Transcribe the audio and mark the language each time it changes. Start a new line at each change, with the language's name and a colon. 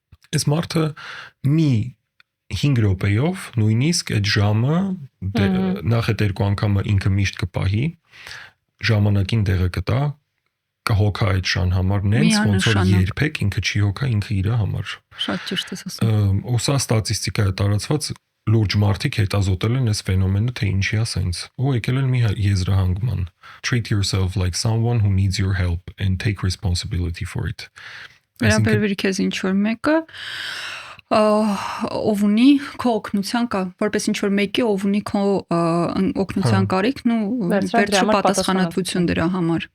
Armenian: Այս մարդը մի 5 րոպեով նույնիսկ այդ ժամը նախ այդ 2 անգամը ինքը միշտ կպահի, ժամանակին դեղը կտա, կհոգա այդ շան համար նենց ոնց որ երբեք ինքը չի հոգա ինքը իր համար։ Շատ ճիշտ ես ասում։ Ու սա ստատիստիկա է տարածված լուրջ մարդիկ հետազոտել են այս ֆենոմենը, թե ինչի է սենց, ու եկել են մի եզրահանգման.
English: treat yourself like someone who needs your help and take responsibility for it.
Armenian: Վերաբերվի քեզ ինչ որ մեկը ով ունի քո օգնության որպես ինչ որ մեկի ով ունի քո օգնության կարիքն ու վերջը պատասխանատվություն դրա համար։